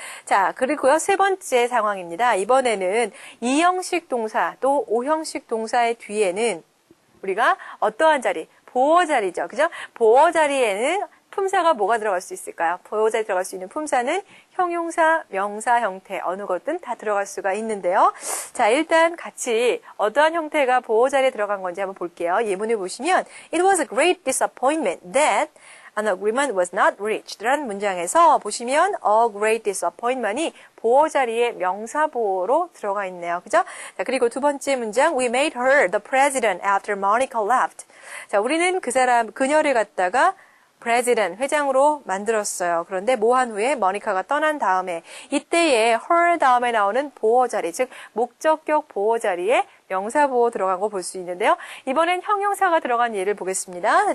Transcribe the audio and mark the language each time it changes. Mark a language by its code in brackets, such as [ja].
[ko] 자, 그리고요, 세 번째 상황입니다. 이번에는 이형식 동사 또 오형식 동사의 뒤에는 우리가 어떠한 자리, 보어 자리죠. 그죠? 보어 자리에는 품사가 뭐가 들어갈 수 있을까요? 보어 자리에 들어갈 수 있는 품사는 형용사, 명사 형태 어느 것든 다 들어갈 수가 있는데요. 자, 일단 같이 어떠한 형태가 보어 자리에 들어간 건지 한번 볼게요. 예문을 보시면 [en] It was a great disappointment that an agreement was not reached [ko] 라는 문장에서 보시면 [en] a great disappointment [ko] 이 보어 자리에 명사 보어로 들어가 있네요. 그죠? 자, 그리고 두 번째 문장 [en] We made her the president after Monica left. [ko] 자, 우리는 그녀를 갖다가 president, 회장으로 만들었어요. 그런데 모한 후에 머니카가 떠난 다음에, 이때에 her 다음에 나오는 보어 자리, 즉 목적격 보어 자리에 명사 보어 들어간 거 볼 수 있는데요. 이번엔 형용사가 들어간 예를 보겠습니다.